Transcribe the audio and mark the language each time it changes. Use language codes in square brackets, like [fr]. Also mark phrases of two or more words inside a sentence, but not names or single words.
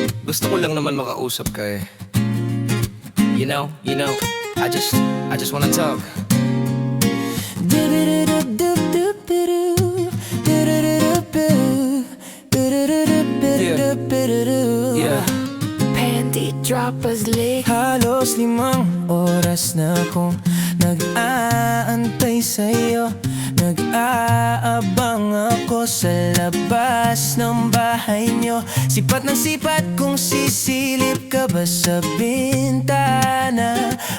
[tl] Gusto ko lang naman makausap ka eh. [en] You know, I just wanna talk. Yeah. Panty droppers lick. [tl] Halos 5 oras na akong nag-aantay sa'yo. Nag-aabang ako sa labas ng bahay nyo. Sipat ng sipat kung sisilip ka ba sa bintana.